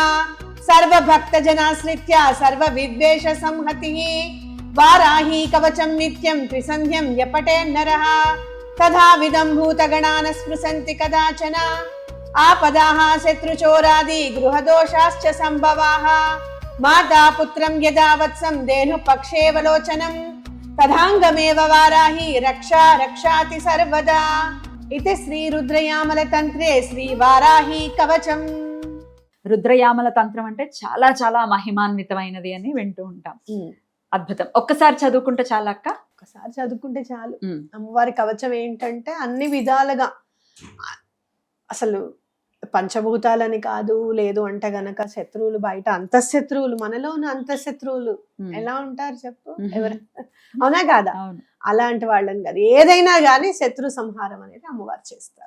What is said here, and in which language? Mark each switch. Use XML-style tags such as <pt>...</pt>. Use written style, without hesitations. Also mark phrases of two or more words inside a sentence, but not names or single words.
<sa>सर्वभक्तजनाश्रित्य सर्वविद्वेष संहतिः वाराही कवचं नित्यं त्रिसन्ध्यं यपठेन्नरः तथा विदं भूतगणान् स्पृशन्ति कदाचन आपदाः शत्रुचोरादि गृहदोषाश्च सम्भवाः माता पुत्रं यदा वत्सं धेनुपक्षेवलोचनं तदाङ्गमेव वाराही रक्षा रक्षाति सर्वदा. इति श्री रुद्रयामल తంత్రే శ్రీ వారాహి కవచం.</sa> <te>రుద్రయామల తంత్రం అంటే చాలా చాలా మహిమాన్వితమైనది అని వింటూ ఉంటాం. అద్భుతం. ఒక్కసారి చదువుకుంటే చాలా అక్క, ఒకసారి చదువుకుంటే చాలు. అమ్మవారి కవచం ఏంటంటే అన్ని విధాలుగా అసలు పంచభూతాలని కాదు, లేదు అంటే గనక శత్రువులు బయట అంతఃశత్రువులు, మనలో ఉన్న అంతఃశత్రువులు ఎలా ఉంటారు చెప్పు, ఎవరు అవునా కాదా, అలాంటి వాళ్ళని కాదు, ఏదైనా కానీ శత్రు సంహారం అనేది అమ్మవారు చేస్తారు.</te>